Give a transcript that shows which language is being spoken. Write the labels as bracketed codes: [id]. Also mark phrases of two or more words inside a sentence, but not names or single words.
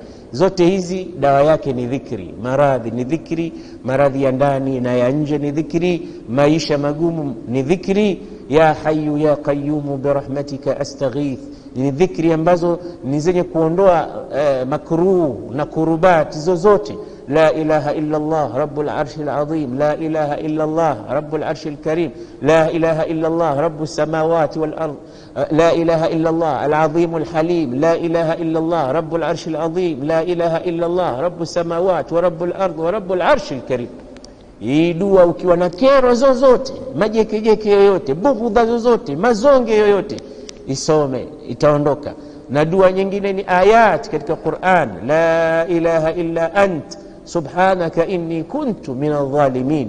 [sw] Zote hizi dawa yake ni dhikri. Maradhi ni dhikri, maradhi ya ndani na ya nje ni dhikri, maisha magumu ni dhikri. [ar] يا حي يا قيوم برحمتك أستغيث, [sw] ni dhikri ambazo ni zenye kuondoa makruh na kurubat zozote. [ar] لا إله إلا الله رب العرش العظيم، لا إله إلا الله رب العرش الكريم، لا إله إلا الله رب السماوات والأرض، لا إله إلا الله العظيم الحليم، لا إله إلا الله رب العرش العظيم، لا إله إلا الله رب السماوات ورب الأرض ورب العرش الكريم. [sw] Hii dua ukiwa na kero zozote, majekejeke yoyote, bughudha zozote, mazonge yoyote, isome, itaondoka. Na dua nyingine ni ayat katika Qur'an, [ar] لا إله إلا أنت سبحانك إني كنت من الظالمين.